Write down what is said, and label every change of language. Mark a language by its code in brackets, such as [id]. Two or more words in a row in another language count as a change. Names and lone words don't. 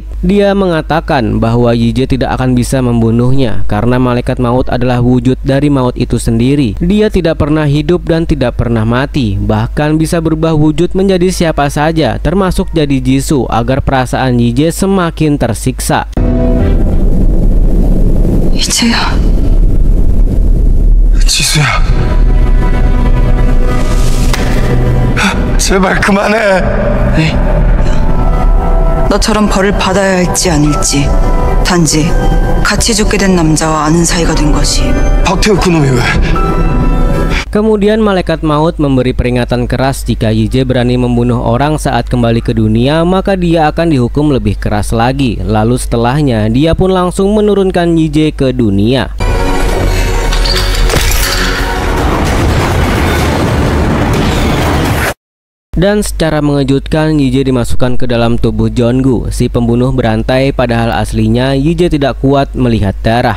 [id] Dia mengatakan bahwa Yije tidak akan bisa membunuhnya karena malaikat maut adalah wujud dari maut itu sendiri. Dia tidak pernah hidup dan tidak pernah mati, bahkan bisa berubah wujud menjadi siapa saja, termasuk jadi Jisoo, agar perasaan Yije semakin tersiksa. [ko] 이제야. 지수야, 제발 그만해. 왜? 너처럼 벌을 받아야 할지 아닐지 단지 같이 죽게 된 남자와 아는 사이가 된 것이. 박태우 그놈이 왜? [id] Kemudian malaikat maut memberi peringatan keras jika Yije berani membunuh orang saat kembali ke dunia, maka dia akan dihukum lebih keras lagi. Lalu setelahnya dia pun langsung menurunkan Yije ke dunia. Dan secara mengejutkan, Yije dimasukkan ke dalam tubuh Jeongu, si pembunuh berantai, padahal aslinya Yije tidak kuat melihat darah.